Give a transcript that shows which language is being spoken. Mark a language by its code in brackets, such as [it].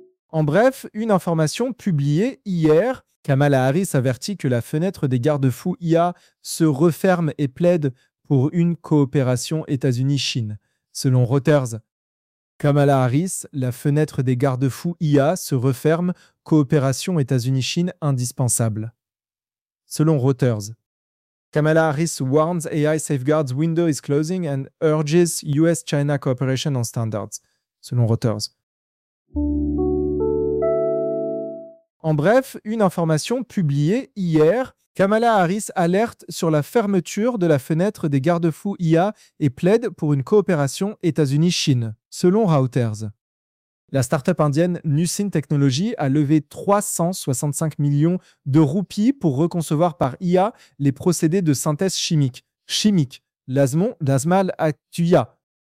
[fr] En bref, une information publiée hier, Kamala Harris avertit que la fenêtre des garde-fous IA se referme et plaide pour une coopération États-Unis-Chine. Selon Reuters, Kamala Harris, la fenêtre des garde-fous IA se referme, coopération États-Unis-Chine indispensable. Selon Reuters, [en] Kamala Harris warns AI safeguards window is closing and urges US-China cooperation on standards. [fr] Selon Reuters. En bref, une information publiée hier, Kamala Harris alerte sur la fermeture de la fenêtre des garde-fous IA et plaide pour une coopération États-Unis-Chine, selon Reuters. La start-up indienne Nussin Technology a levé 365 millions de roupies pour reconcevoir par IA les procédés de synthèse chimique, l'Azmal Actuya.